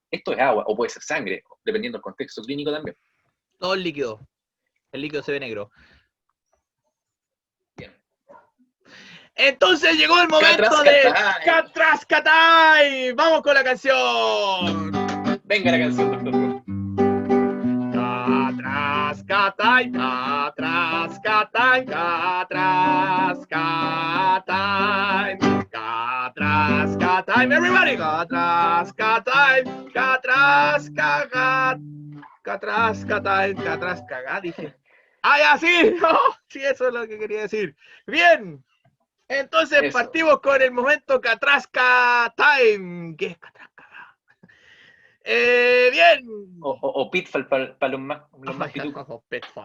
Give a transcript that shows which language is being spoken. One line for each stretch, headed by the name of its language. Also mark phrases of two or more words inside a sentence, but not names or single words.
Spanish: Esto es agua, o puede ser sangre, dependiendo del contexto clínico también. Todo el líquido se ve negro. Bien. Entonces llegó el momento de Catrascatay. Vamos con la canción. Venga la canción, doctor. Catrascatay, Catrascatay, Catrascatay, Catrascatay, everybody, Catrascatay, Catrascagat, Catrascatay, Catrascagat, dije. ¡Ah, ya, sí! ¡No! Sí, eso es lo que quería decir. Bien. Entonces Eso. partimos con el momento Catrasca Time. ¿Qué es Catrasca? Bien. O Pitfall para los más pitucos. Pitfall.